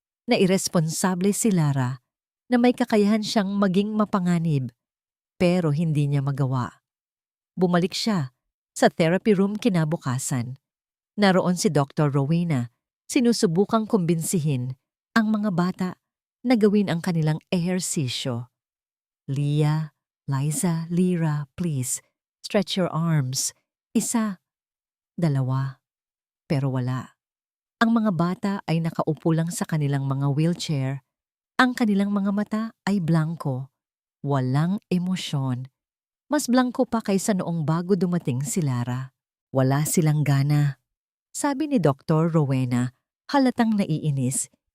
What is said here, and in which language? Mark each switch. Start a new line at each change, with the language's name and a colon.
Filipino: Na iresponsable si Lara, na may kakayahan siyang maging mapanganib. Pero hindi niya magawa. Bumalik siya sa therapy room kinabukasan. Naroon si Dr. Rowena, sinusubukang kumbinsihin ang mga bata na gawin ang kanilang ehersisyo.
English: Leah, Liza, Lyra, please, stretch your arms.
Filipino: Isa, dalawa, pero wala. Ang mga bata ay nakaupo lang sa kanilang mga wheelchair. Ang kanilang mga mata ay blanko. Walang emosyon. Mas blanko pa kaysa noong bago dumating si Lara. Wala silang gana. Sabi ni Dr. Rowena, halatang naiinis.